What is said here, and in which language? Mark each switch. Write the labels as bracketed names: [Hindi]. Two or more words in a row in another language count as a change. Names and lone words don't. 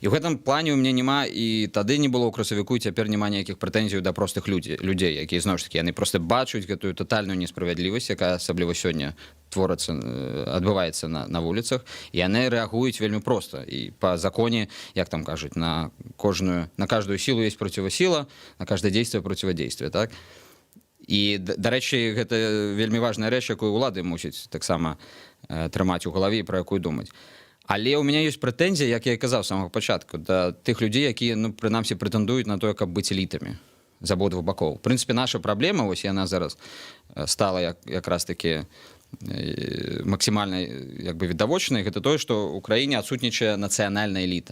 [Belarusian] І ў гэтым плане у мяне няма, і тады не было ў красавіку, і цяпер няма ніякіх прэтэнзій да простых людзей, якія, зноў ж такі, яны проста бачуць гэтую татальную несправядлівасць, якая асабліва сёння творыцца, адбываецца на вуліцах, і яны рэагуюць вельмі проста. І па законе, як там кажуць, [Russian] на каждую силу есть противосила, на каждое действие противодействие, так? [Belarusian] І, дарэчы, гэта вельмі важная рэч, якую ўлады мусяць таксама трымаць у галаве і пра якую думаць. Але ў мяне ёсць прэтэнзія, як я і казаў з самага пачатку, да тых людзей, якія, ну, прынамсі, прэтэндуюць на тое, каб быць элітамі з абодвух бакоў. В прынцыпе, наша праблема, вось яна зараз стала якраз такі максімальна як бы відавочнай, гэта тое, што ў краіне адсутнічае нацыянальная эліта.